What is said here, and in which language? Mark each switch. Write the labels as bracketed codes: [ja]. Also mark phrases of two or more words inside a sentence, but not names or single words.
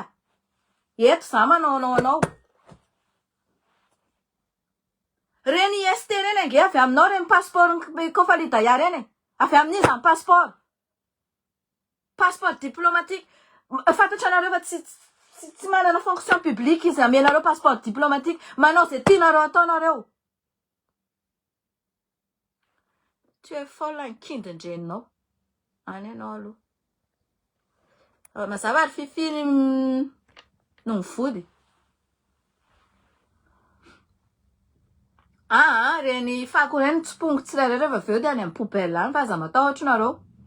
[mg] Eto za manao anao reny IST reny ange avy aminao reny passeport kofa lidaya reny avy amin'izy amin'ny [fr] passeport diplomatique [mg] fantatra nareo fa tsy manana [fr] fonction publique [mg] izy amenareo [fr] passeport diplomatique [mg] manao zay tianareo ataonareo. [fr] Tu es folle [mg] ankindindreninao any anao aloha mazava ary fifily no mivody. Reny fako reny tsopongo tsirairay rehefa aveo de any amin'ny poubelle any fa aza matahotra nareo.